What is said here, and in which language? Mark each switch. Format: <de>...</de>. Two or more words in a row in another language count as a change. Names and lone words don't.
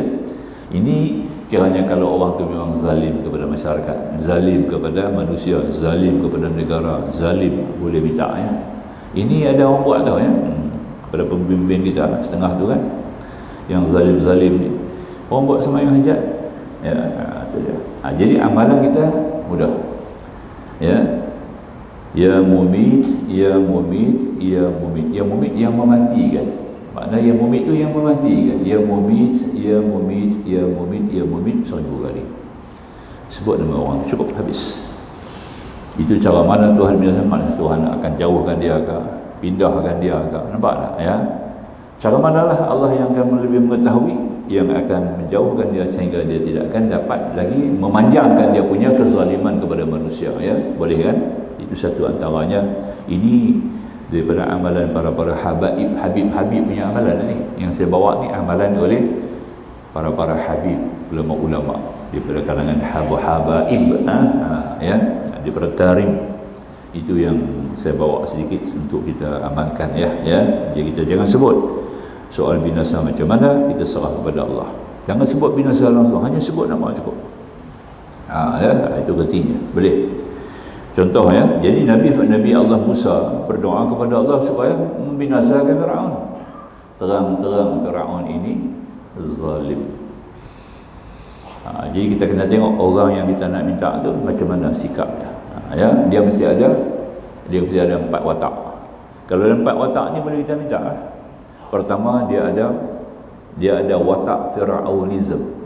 <ms>Ini kiranya kalau orang tu memang zalim kepada masyarakat, zalim kepada manusia, zalim kepada negara, zalim, boleh minta, ya. Ini ada orang buat tau, ya. Kepada pemimpin kita setengah tu kan, yang zalim-zalim ni, orang buat semayang hajat, ya, itu dia. Jadi amalan kita mudah. Ya.</ms> <ar>يا مميت، يا مميت، يا مميت. يا مميت</ar> <ms>yang mematikan. Makna yang mumit tu yang mematikan.</ms> <ar>يا مميت، يا مميت، يا مميت، يا مميت 1000 kali.</ar> <ms>Sebut nama orang, cukup habis. Itu cara mana Tuhan biasa, mana Tuhan akan jauhkan dia ke, pindahkan dia ke. Nampak tak? Ya. Cara manalah Allah yang akan lebih mengetahui, yang akan menjauhkan dia sehingga dia tidak akan dapat lagi memanjangkan dia punya kezaliman kepada manusia. Ya, boleh kan? Itu satu antaranya. Ini daripada amalan para habib punya amalan ni. Yang saya bawa ni amalan oleh para habib, ulama-ulama daripada kalangan habaib, ya, daripada tarim. Itu yang saya bawa sedikit untuk kita amalkan, ya. Jadi kita jangan sebut soal binasa macam mana, kita serah kepada Allah. Jangan sebut binasa langsung, hanya sebut nama cukup. Ya, itu artinya. Boleh. Contoh, ya. Jadi Nabi Allah Musa berdoa kepada Allah supaya membinasakan Firaun. Terang-terang Firaun ini zalim. Jadi kita kena tengok orang yang kita nak minta tu macam mana sikapnya. Ya, dia mesti ada 4 watak. Kalau ada 4 watak ni boleh kita minta. Pertama, dia ada watak Fir'aunism.</ms>